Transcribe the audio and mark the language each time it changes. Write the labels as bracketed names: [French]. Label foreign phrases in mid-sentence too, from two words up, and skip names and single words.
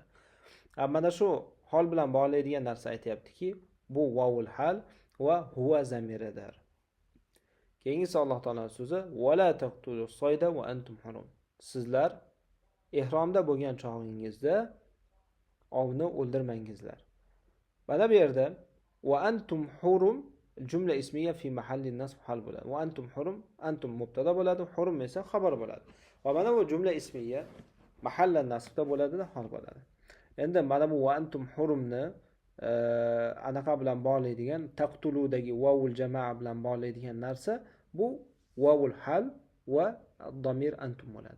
[Uzbek] Mana shu hol bilan bog'laydigan narsa aytayaptiki, bu [Arabic] واو الحال وهو [Uzbek] zamiridir. Keyingisi Alloh taolaning so'zi [Arabic] ولا تقتلوا الصيد وأنتم حرم. [Uzbek] Sizlar ihromda bo'lgan chog'ingizda ovni o'ldirmangizlar. Mana bu yerda [Arabic] وأنتم حرم جملة اسمية في محل نصب حال [Uzbek] bo'ladi. [Arabic] وأنتم حرم, أنتم مبتدأ [Uzbek] bo'ladi, hurum esa xabar bo'ladi. Va mana bu [Arabic] جملة اسمية [Uzbek] mahallan nasbda bo'ladi-da, hal bo'ladi. Endi mana bu [Arabic] وأنتم حرم [Uzbek] anaqa bilan bog'laydigan, taqtuludagi [Arabic] واو الجماعة [Uzbek] bilan bog'laydigan narsa bu [Arabic] واو الحال والضمير أنتم [Uzbek] bo'ladi.